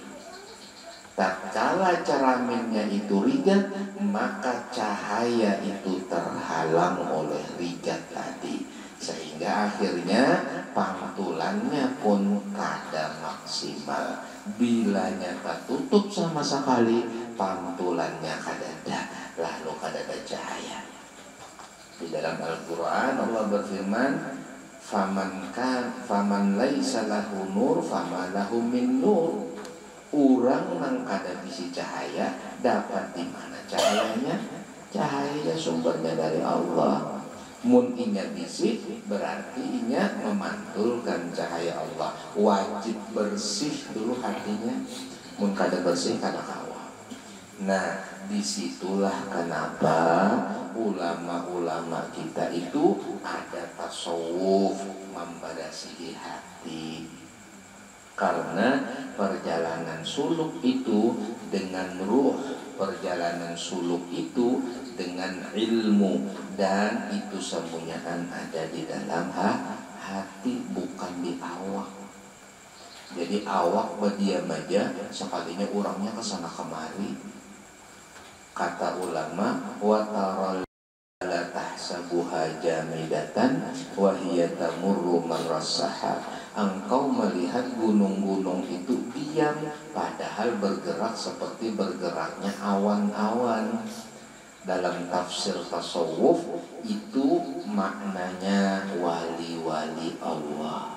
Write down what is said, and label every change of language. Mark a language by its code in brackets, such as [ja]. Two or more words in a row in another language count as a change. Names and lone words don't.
[bjn] Tatkala ceraminnya itu rigat, maka cahaya itu terhalang oleh rigat tadi, sehingga akhirnya pantulannya pun kada maksimal. Bilanya tertutup sama sekali, pantulannya kada ada, lalu kada ada cahaya. [id] Di dalam Al-Quran Allah berfirman, [ar] فمن ليس له نور فما له من نور. [bjn] Orang nang kada bisi cahaya, dapat di mana cahayanya? Cahaya sumbernya dari Allah. Mun inya bisi, berarti inya memantulkan cahaya Allah. Wajib bersih dulu hatinya. Mun kada bersih kada kawa. Nah, disitulah kenapa ulama-ulama kita itu ada tasawuf memberasihi hati. [id] Karena perjalanan suluk itu dengan ruh, perjalanan suluk itu dengan ilmu, dan itu semuanya ada di dalam hati, bukan di awak. [bjn] Jadi awak berdiam aja, sekalinya orangnya kesana kemari. [id] Kata ulama, [ar] وترى لا تحسبها جامدة وهي تمر مر السحاب. [id] Engkau melihat gunung-gunung itu diam, padahal bergerak seperti bergeraknya awan-awan. Dalam tafsir tasawuf itu maknanya wali-wali Allah.